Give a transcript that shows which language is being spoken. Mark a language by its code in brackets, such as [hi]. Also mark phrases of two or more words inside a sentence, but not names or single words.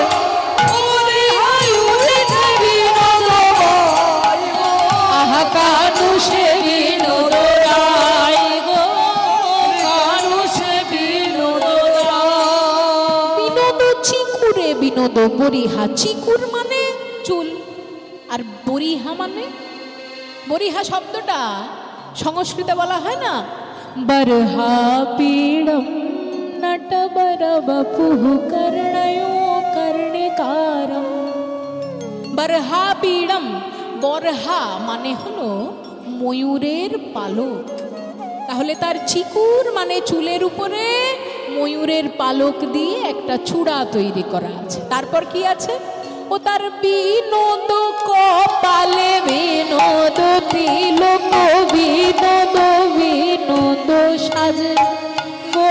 [bn] হরিহাই উড়েছে বিনোদ আহা কানু সে বিনোদ রায় গো কানু সে বিনোদ রায় বিনোদ চিকুরে বিনোদ বরিহা। চিকুর মানে চুল আর বরিহা মানে বরিহা শব্দটা সংস্কৃতে বলা হয় না [sa] बर्हा पीड़म नट बर बपुः कर्णयो कर्णिकारम বরহা পীড়ম। [bn] বরহা মানে হলো ময়ূরের পালক। তাহলে তার চিকুর মানে চুলের উপরে ময়ূরের পালক দিয়ে একটা চূড়া তৈরি করা আছে। তারপর কি আছে? ও তার বিনোদ কপালে বিনোদ তিলক বিনোদ বিনোদ সাজে গো